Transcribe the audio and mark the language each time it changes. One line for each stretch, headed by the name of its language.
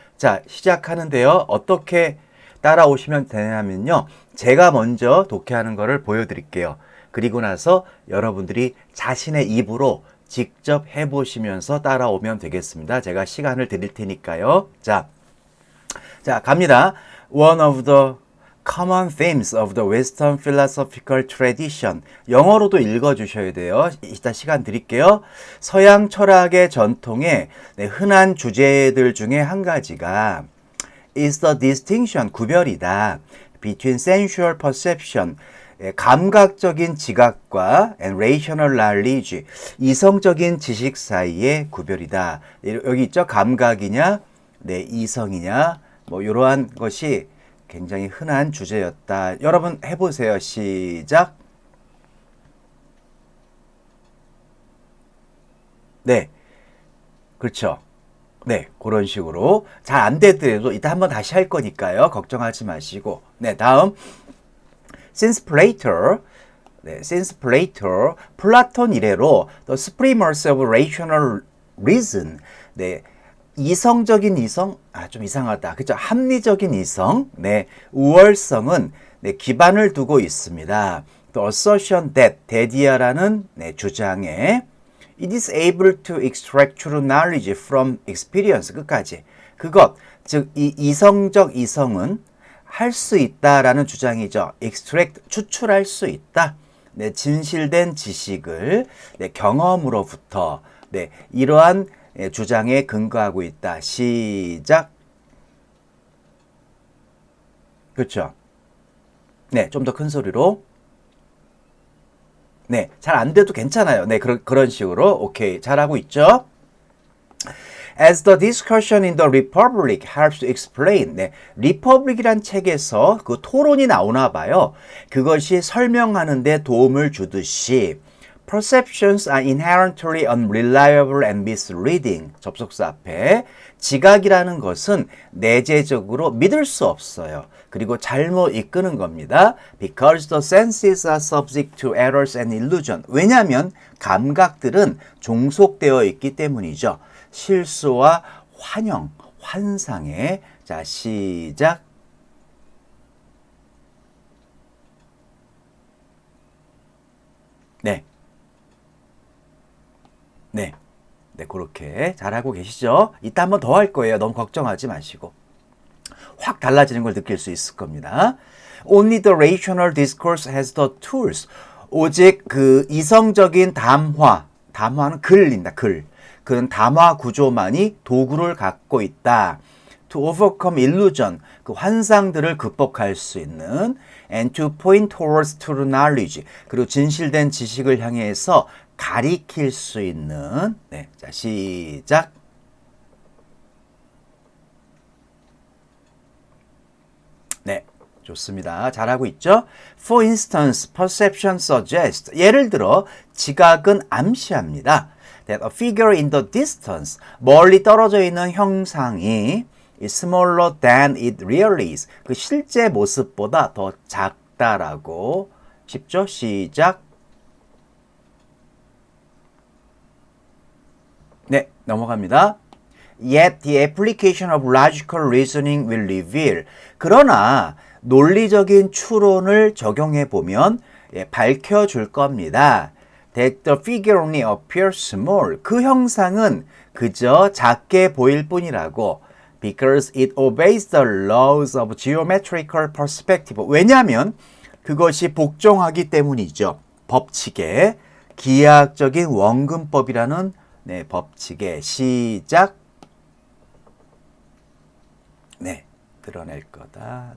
Korean: 자, 시작하는데요. 어떻게 따라오시면 되냐면요. 제가 먼저 독해하는 거를 보여드릴게요. 그리고 나서 여러분들이 자신의 입으로 직접 해보시면서 따라오면 되겠습니다. 제가 시간을 드릴 테니까요. 자, 갑니다.
English: One of the common themes of the Western philosophical tradition.
Korean: 영어로도 읽어주셔야 돼요. 이따 시간 드릴게요. 서양 철학의 전통에 흔한 주제들 중에 한 가지가
English: is the distinction,
Korean: 구별이다.
English: between sensual perception,
Korean: 감각적인 지각과
English: and rational knowledge,
Korean: 이성적인 지식 사이의 구별이다. 여기 있죠? 감각이냐, 네, 이성이냐, 뭐 이러한 것이 굉장히 흔한 주제였다. 여러분 해보세요. 시작. 네, 그렇죠. 네, 그런 식으로 잘 안 되더라도 이따 한번 다시 할 거니까요. 걱정하지 마시고. 네, 다음
English: since Plato,
Korean: 네, since Plato, 플라톤 이래로
English: the supremacy of rational reason,
Korean: 네, 이성적인 이성, 좀 이상하다. 그죠? 합리적인 이성, 네, 우월성은 네, 기반을 두고 있습니다.
English: The assertion that,
Korean: 데디아라는 네, 주장에
English: it is able to extract true knowledge from experience,
Korean: 끝까지. 그것, 즉, 이 이성적 이성은 할 수 있다라는 주장이죠. extract, 추출할 수 있다. 네, 진실된 지식을 네, 경험으로부터 네, 이러한 주장에 근거하고 있다. 시작. 그렇죠. 네, 좀 더 큰 소리로. 네, 잘 안 돼도 괜찮아요. 네, 그런 식으로. 오케이, 잘하고 있죠?
English: As the discussion in the Republic helps to explain.
Korean: 네, Republic이란 책에서 그 토론이 나오나 봐요. 그것이 설명하는 데 도움을 주듯이
English: Perceptions are inherently unreliable and misleading.
Korean: 접속사 앞에 지각이라는 것은 내재적으로 믿을 수 없어요. 그리고 잘못 이끄는 겁니다.
English: Because the senses are subject to errors and illusion.
Korean: 왜냐하면 감각들은 종속되어 있기 때문이죠. 실수와 환영, 환상에. 자, 시작. 네. 네. 네, 그렇게 잘하고 계시죠? 이따 한번 더 할 거예요. 너무 걱정하지 마시고. 확 달라지는 걸 느낄 수 있을 겁니다.
English: Only the rational discourse has the tools.
Korean: 오직 그 이성적인 담화는 글입니다. 그런 담화 구조만이 도구를 갖고 있다.
English: To overcome illusion,
Korean: 그 환상들을 극복할 수 있는
English: and to point towards true knowledge,
Korean: 그리고 진실된 지식을 향해서 가리킬 수 있는. 네, 자, 시작. 네, 좋습니다. 잘하고 있죠?
English: For instance, perception suggests.
Korean: 예를 들어, 지각은 암시합니다.
English: That a figure in the distance,
Korean: 멀리 떨어져 있는 형상이
English: is smaller than it really is.
Korean: 그 실제 모습보다 더 작다라고. 쉽죠? 시작. 네, 넘어갑니다.
English: Yet the application of logical reasoning will reveal.
Korean: 그러나 논리적인 추론을 적용해 보면 밝혀줄 겁니다.
English: That the figure only appears small.
Korean: 그 형상은 그저 작게 보일 뿐이라고.
English: Because it obeys the laws of geometrical perspective.
Korean: 왜냐하면 그것이 복종하기 때문이죠. 법칙에 기하학적인 원근법이라는 네, 법칙에 시작 네, 드러낼 거다.